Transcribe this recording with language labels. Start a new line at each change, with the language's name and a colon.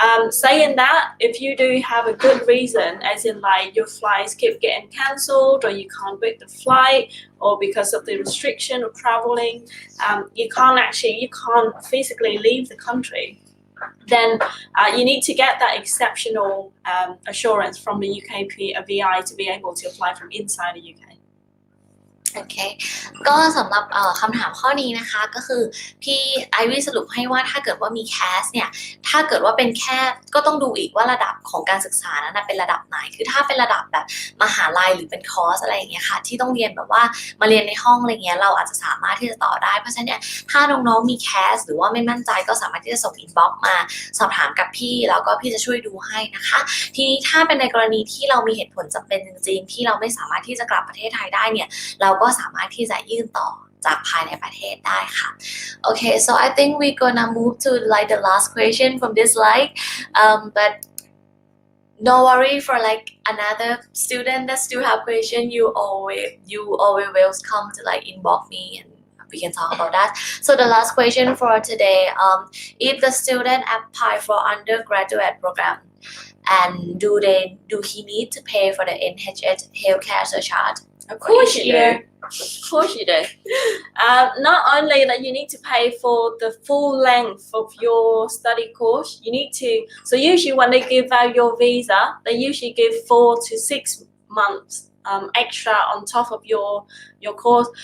English: Saying that, if you do have a good reason, as in like your flights keep getting cancelled or you can't book the flight or because of the restriction of traveling, you can't physically leave the country, then you need to get that exceptional assurance from the UK VI to be able to apply from inside the UK.
Thai: โอเคก็สำหรับคำถามข้อนี้นะคะก็คือพี่ไอวี่สรุปให้ว่าถ้าเกิดว่ามีแคสเนี่ยถ้าเกิดว่าเป็นแค่ก็ต้องดูอีกว่าระดับของการศึกษานั้นเป็นระดับไหนคือถ้าเป็นระดับแบบมหาลัยหรือเป็นคอร์สอะไรอย่างเงี้ยค่ะที่ต้องเรียนแบบว่ามาเรียนในห้องอะไรเงี้ยเราอาจจะสามารถที่จะต่อได้เพราะฉะนั้นเนี่ยถ้าน้องๆมีแคสหรือว่าไม่มั่นใจก็สามารถที่จะส่งอินบ็อกซ์มา สอบถามกับพี่แล้วก็พี่จะช่วยดูให้นะคะทีนี้ถ้าเป็นในกรณีที่เรามีเหตุผลจำเป็นจริงๆที่เราไม่สามารถที่จะกลับประเทศไทยได้เนี่ยเราก็สามารถที่จะยื่นต่อจากภายในประเทศได้ค่ะ
English: Okay so I think we gonna move to like the last question from this slide but no worry for like another student that still have question you always welcome to like inbox me and we can talk about that. So the last question for today if the student apply for undergraduate program and do he need to pay for the NHS healthcare surcharge? Of course you do. Of course you do. Not only that you need to pay for the full length of your study course, you need to, so usually when they give out your visa, they usually give 4 to 6 months extra on top of your course.